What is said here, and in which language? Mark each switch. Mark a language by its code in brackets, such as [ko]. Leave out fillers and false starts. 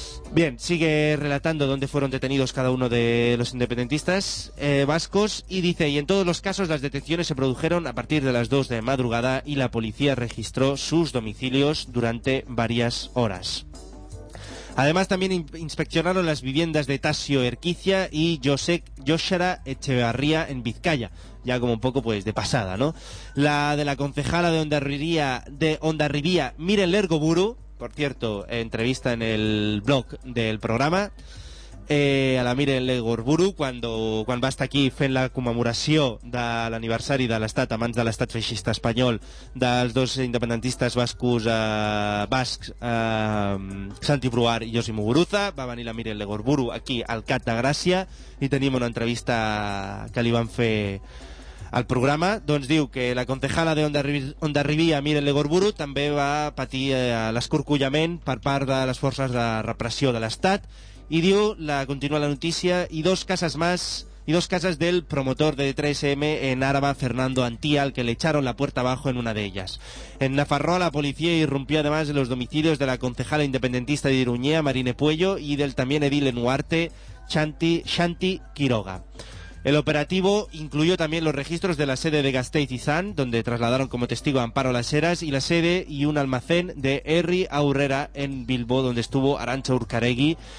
[es] Bien, sigue relatando dónde fueron detenidos cada uno de los independentistas vascos y dice, y en todos los casos las detenciones se produjeron a partir de las 2 de madrugada y la policía registró sus domicilios durante varias horas. Además también inspeccionaron las viviendas de Tasio Erquicia y Joshara Echevarría en Vizcaya. Ya como un poco pues de pasada, ¿no? La de la concejala de Hondarribia, Miren Lergoburu. Por cierto, entrevista en el blog del programa a la Miren Lergoburu cuando va hasta aquí [ca] fent la commemoració de l'aniversari de l'estat a mans de l'estat feixista espanyol dels dos independentistes bascos Santi Bruar i Josi Muguruza. Va venir la Miren Lergoburu aquí al Cat de Gràcia i tenim una entrevista que li van fer al programa, doncs diu que la concejala de Hondarribia, Miren Lergoburu, també va patir l'escorcollament per part de les forces de repressió de l'Estat, i diu, continua la notícia, i dos cases del promotor de 3M en Áraba, Fernando Antía, [es] al que le echaron la puerta abajo en una de ellas. En Nafarroa, la policía irrumpió además en los domicilios de la concejala independentista de Iruñea, Marine Puello, y del también edil en Uarte, Xanti Quiroga. El operativo incluyó también los registros de la sede de Gasteiz Izan, donde trasladaron como testigo a Amparo Las Heras, y la sede y un almacén de Herri Aurrera en Bilbo, donde estuvo Arantxa Urcaregui.